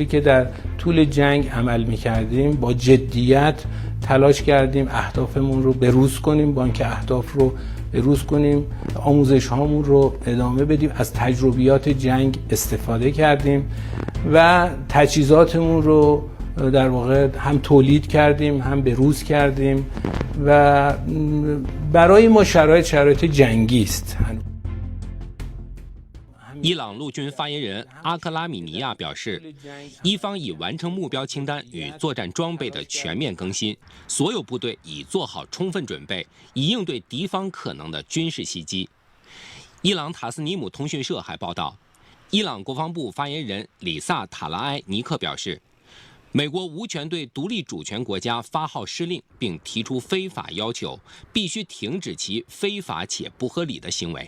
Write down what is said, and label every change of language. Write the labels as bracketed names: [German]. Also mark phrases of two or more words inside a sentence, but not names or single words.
[Persian] که در طول جنگ عمل میکردیم با جدیت تلاش کردیم اهدافمون رو بروز کنیم، با اینکه اهداف رو بروز کنیم آموزش هامون رو ادامه بدیم، از تجربیات جنگ استفاده کردیم و تجهیزاتمون رو در واقع هم تولید کردیم هم بروز کردیم و برای ما شرایط جنگی است。 [Chinese] 伊朗陆军发言人阿克拉米尼亚表示，伊方已完成目标清单与作战装备的全面更新，所有部队已做好充分准备，以应对敌方可能的军事袭击。伊朗塔斯尼姆通讯社还报道，伊朗国防部发言人里萨塔拉埃尼克表示，美国无权对独立主权国家发号施令，并提出非法要求，必须停止其非法且不合理的行为。